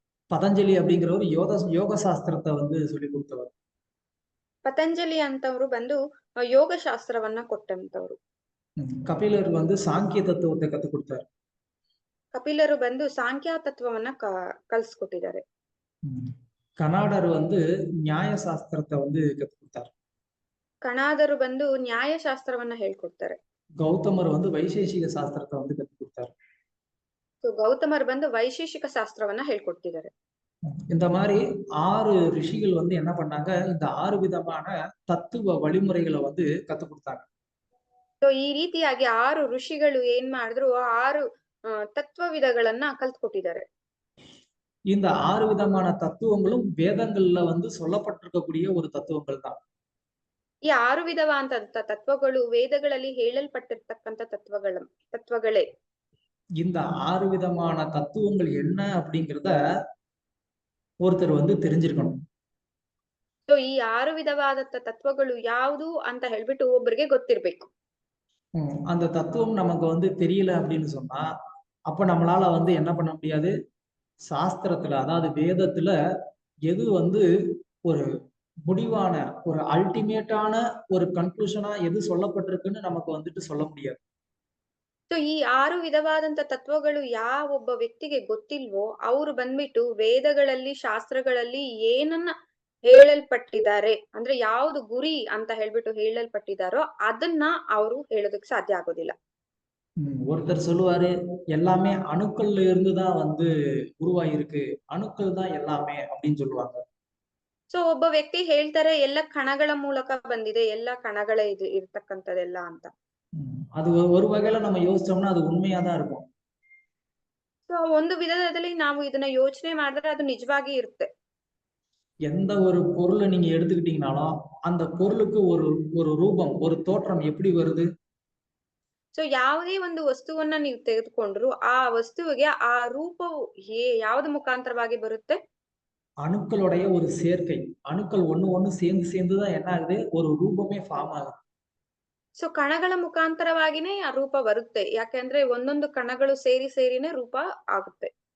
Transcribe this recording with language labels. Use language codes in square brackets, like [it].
[ta] பதஞ்சலி அப்படிங்கிறவர் யோக சாஸ்திரத்தை சொல்லி கொடுத்தவர். [kn] ಪತಂಜಲಿ ಅಂತವ್ರು ಬಂದು ಯೋಗ ಶಾಸ್ತ್ರವನ್ನ ಕೊಟ್ಟಂತವ್ರು. [ta] கபிலர் சாங்கிய தத்துவத்தை கத்து கொடுத்தார். [kn] ಕಪಿಲರು ಬಂದು ಸಾಂಖ್ಯ ತತ್ವವನ್ನ ಕಲಿಸ್ಕೊಟ್ಟಿದ್ದಾರೆ. [ta] கனாடர் ನ್ಯಾಯ ಶಾಸ್ತ್ರத்தை கத்து கொடுத்தார். [kn] ಕಣಾದರು ಬಂದು ನ್ಯಾಯ ಶಾಸ್ತ್ರವನ್ನ ಹೇಳ್ಕೊಡ್ತಾರೆ. [ta] கௌதமர் வைசேஷிக ಶಾಸ್ತ್ರத்தை கத்து கொடுத்தார். [kn] கௌதமர் ಬಂದು ವೈಶೇಷಿಕ ಶಾಸ್ತ್ರವನ್ನ ಹೇಳ್ಕೊಡ್ತಿದ್ದಾರೆ. [ta] இந்த மாதிரி 6 ரிஷிகள் என்ன பண்ணாங்க, இந்த 6 விதமான தத்துவ வழிமுறைகளை கத்து கொடுத்தாங்க. [kn] ಈ ರೀತಿಯಾಗಿ 6 ಋಷಿಗಳು ಏನ್ ಮಾಡಿದ್ರು, 6 ತತ್ವ ವಿಧಗಳನ್ನ ಕಲ್ತ್ಕೊಟ್ಟಿದ್ದಾರೆ. [ta] இந்த 6 விதமான தத்துவங்களும் வேதங்கள்ல சொல்லப்பட்டிருக்கக்கூடிய ஒரு தத்துவங்கள் தான். [kn] ಈ 6 ವಿಧವಾದಂತ ತತ್ವಗಳು ವೇದಗಳಲ್ಲಿ ಹೇಳಲ್ಪಟ್ಟಿರ್ತಕ್ಕಂಥ ತತ್ವಗಳೇ. [ta] இந்த 6 விதமான தத்துவங்கள் என்ன அப்படிங்கறத ஒருத்தர் தெரிஞ்சிருக்கணும். [kn] ಸೊ ಈ 6 ವಿಧವಾದಂತ ತತ್ವಗಳು ಯಾವುದು ಅಂತ ಹೇಳ್ಬಿಟ್ಟು ಒಬ್ಬರಿಗೆ ಗೊತ್ತಿರ್ಬೇಕು. [ta] அந்த தத்துவம் நமக்கு தெரியல அப்படின்னு சொன்னா அப்ப நம்மளால என்ன பண்ண முடியாது, சாஸ்திரத்துல அதாவது வேதத்துல எது ஒரு முடிவான ஒரு அல்டிமேட்டான ஒரு கன்க்ளூஷனா எது சொல்லப்பட்டிருக்குன்னு நமக்கு சொல்ல முடியாது. [kn] ಸೊ ಈ 6 ವಿಧವಾದಂತ ತತ್ವಗಳು ಯಾವ ಒಬ್ಬ ವ್ಯಕ್ತಿಗೆ ಗೊತ್ತಿಲ್ವೋ ಅವರು ಬಂದ್ಬಿಟ್ಟು ವೇದಗಳಲ್ಲಿ ಶಾಸ್ತ್ರಗಳಲ್ಲಿ ಏನನ್ನ ಹೇಳಲ್ಪಟ್ಟಿದ್ದಾರೆ ಅಂದ್ರೆ ಯಾವ್ದು ಗುರಿ ಅಂತ ಹೇಳ್ಬಿಟ್ಟು ಹೇಳಲ್ಪಟ್ಟಿದಾರೋ ಅದನ್ನ ಅವರು ಹೇಳೋದಕ್ಕೆ ಸಾಧ್ಯ ಆಗೋದಿಲ್ಲ. [ta] ஒருத்தர் சொல்லுவாரு எல்லாமே அணுக்கள்ல இருந்துதான் உருவாயிருக்கு, அணுக்கள் தான் எல்லாமே அப்படின்னு சொல்லுவாங்க. [kn] ಸೊ ಒಬ್ಬ ವ್ಯಕ್ತಿ ಹೇಳ್ತಾರೆ ಎಲ್ಲ ಕಣಗಳ ಮೂಲಕ ಬಂದಿದೆ, ಎಲ್ಲ ಕಣಗಳೇ ಇರ್ತಕ್ಕಂಥದೆಲ್ಲ ಅಂತ. [ta] அது ஒரு வகையில நம்ம யோசிச்சோம்னா அது உண்மையாதான் இருக்கும். [kn] ಸೊ ಒಂದು ವಿಧದಲ್ಲಿ ನಾವು ಇದನ್ನ ಯೋಚನೆ ಮಾಡಿದ್ರೆ ಅದು ನಿಜವಾಗಿ ಇರುತ್ತೆ. [ta] எந்த ஒரு பொருளை நீங்க எடுத்துக்கிட்டீங்கனாலும் அந்த பொருளுக்கு ஒரு ரூபம், ஒரு தோற்றம் எப்படி வருது? [kn] ಸೊ ಯಾವುದೇ ಒಂದು ವಸ್ತುವನ್ನ ನೀವು ತೆಗೆದುಕೊಂಡ್ರು ಆ ವಸ್ತುವಿಗೆ ಆ ರೂಪವು ಯಾವ್ದು ಮುಖಾಂತರವಾಗಿ ಬರುತ್ತೆ? [ta] அணுக்களுடைய ஒரு சேர்க்கை. அணுக்கள் ஒண்ணு சேர்ந்துதான் என்ன ஆகுது, ஒரு ரூபமே ஃபார்ம் ஆகுது. [kn] ಸೊ ಕಣಗಳ ಮುಖಾಂತರವಾಗಿನೇ ಆ ರೂಪ ಬರುತ್ತೆ. ಯಾಕೆಂದ್ರೆ ಒಂದೊಂದು ಕಣಗಳು ಸೇರಿನೇ ರೂಪ ಆಗುತ್ತೆ.